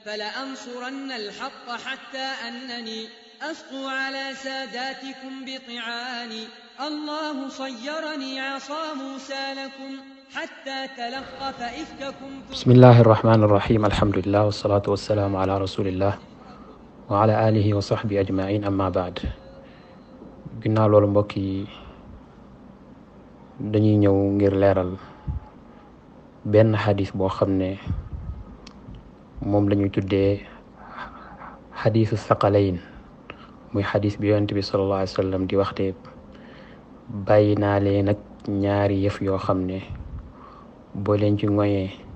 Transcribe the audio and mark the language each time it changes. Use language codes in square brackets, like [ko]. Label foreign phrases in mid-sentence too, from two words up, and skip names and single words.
[ar] فلأنصرن الحق حتى أنني أسطو على ساداتكم بطعاني الله صيرني عصا موسى لكم حتى تلقف إفككم. بسم الله الرحمن الرحيم الحمد لله والصلاة والسلام على رسول الله وعلى آله وصحبه أجمعين أما بعد. [wo] ginnaaw loolu mbokk yi dañuy ñëw ngir leeral benn xadis boo xam ne moom lañuy tuddee xadisu saqalayn, muy xadis bi yonent bi [ar] صلى الله عليه وسلم [wo] di waxte bàyyi naa leen ak ñaari yëf yoo xam ne boo leen ci ngoyee